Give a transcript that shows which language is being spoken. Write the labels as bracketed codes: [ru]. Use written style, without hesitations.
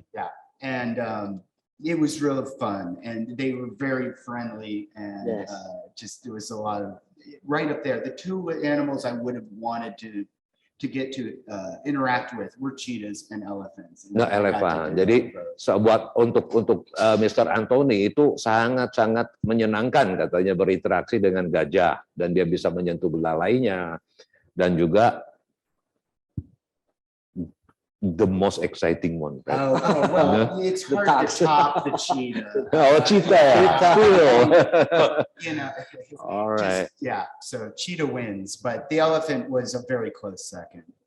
[en] Yeah, and it was really fun, and they were very friendly, and just there was a lot of right up there. The two animals I would have wanted to get to interact with were cheetahs and elephants. [id] Nah, elephant. Jadi untuk Mr. Anthony itu sangat-sangat menyenangkan katanya berinteraksi dengan gajah dan dia bisa menyentuh belalainya dan juga [en] the most exciting one. Right? Well, it's hard to top the cheetah. Oh, cheetah. Still. You know. All right. So cheetah wins, but the elephant was a very close second.